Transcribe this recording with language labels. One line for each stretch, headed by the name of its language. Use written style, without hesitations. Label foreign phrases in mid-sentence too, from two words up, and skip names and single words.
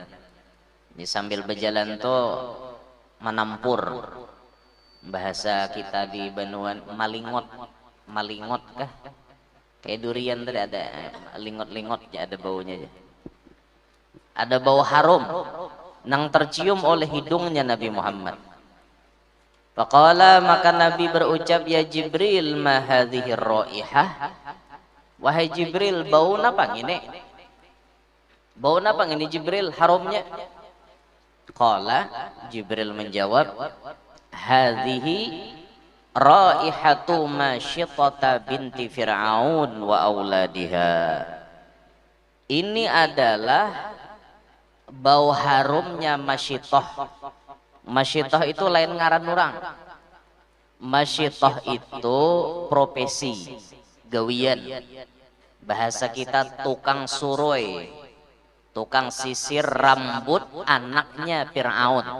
Banjar: Di sambil berjalan tuh menampur, bahasa kita di Banuan malingot, malingot kah?
Indonesian: Kayak durian tadi ada lingot-lingot ya, ada baunya. Ada bau harum yang tercium oleh hidungnya Nabi Muhammad. Faqala, maka Nabi berucap,
Arabic: يا جبريل، ما هذه رائحة.
Indonesian: Wahai Jibril, bau apa ini? Bau apa ini Jibril, harumnya?
Arabic: قال,
Indonesian: Jibril menjawab,
Arabic: هذه رائحة ماشطة بنت فرعون وأولادها.
Indonesian: Ini adalah bau harumnya Masyitah.
Banjar: Masyitah itu lain ngaran orang. Masyitah itu profesi, gawian. Bahasa kita tukang suroi, tukang sisir rambut anaknya Fir'aun.